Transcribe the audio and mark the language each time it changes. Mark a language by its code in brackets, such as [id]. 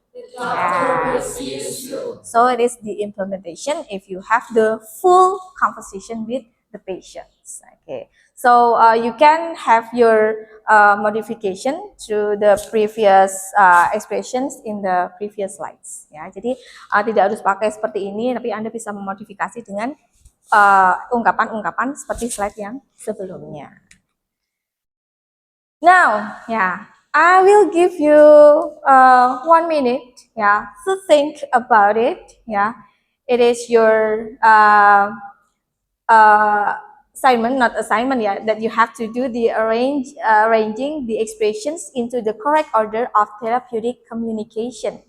[en] The doctor will see you soon. So it is the implementation if you have the full conversation with the patients. Okay, so you can have your modification to the previous expressions in the previous slides. [id] Ya, jadi tidak harus pakai seperti ini, tapi Anda bisa memodifikasi dengan ungkapan-ungkapan seperti slide yang sebelumnya. [en] Now, yeah, I will give you 1 minute, yeah, to think about it. Yeah, it is your assignment, not assignment, yeah, that you have to do the arranging the expressions into the correct order of therapeutic communication.